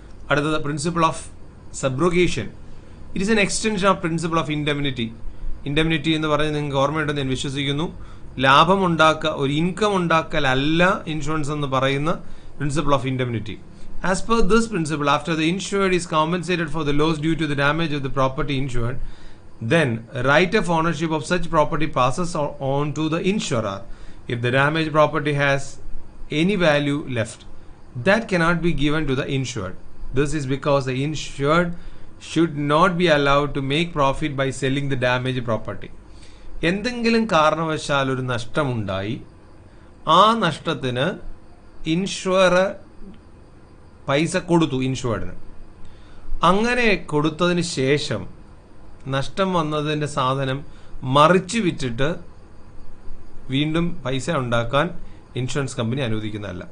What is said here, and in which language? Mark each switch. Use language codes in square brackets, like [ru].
[en] അടുത്തത് principle of subrogation. It is an extension of principle of indemnity. [ml] Indemnity എന്ന് പറഞ്ഞ് നിങ്ങൾക്ക് ഓർമ്മയുണ്ടെന്ന് ഞാൻ വിശ്വസിക്കുന്നു. ലാഭം ഉണ്ടാക്കുക, ഒരു ഇൻകം ഉണ്ടാക്കലല്ല ഇൻഷുറൻസ് എന്ന് പറയുന്ന principle of indemnity. [en] As per this principle, after the insured is compensated for the loss due to the damage of the property insured, then right of ownership of such property passes on to the insurer. If the damaged property has any value left, that cannot be given to the insured. This is because the insured should not be allowed to make profit by selling the damaged property. [ml] എന്തെങ്കിലും കാരണവശാൽ ഒരു നഷ്ടമുണ്ടായി, ആ നഷ്ടത്തിന് insurer പൈസ കൊടുത്തു ഇൻഷുർഡിന്. അങ്ങനെ കൊടുത്തതിന് ശേഷം നഷ്ടം വന്നതിൻ്റെ സാധനം മറിച്ച് വിറ്റിട്ട് വീണ്ടും പൈസ ഉണ്ടാക്കാൻ ഇൻഷുറൻസ് കമ്പനി അനുവദിക്കുന്നതല്ല.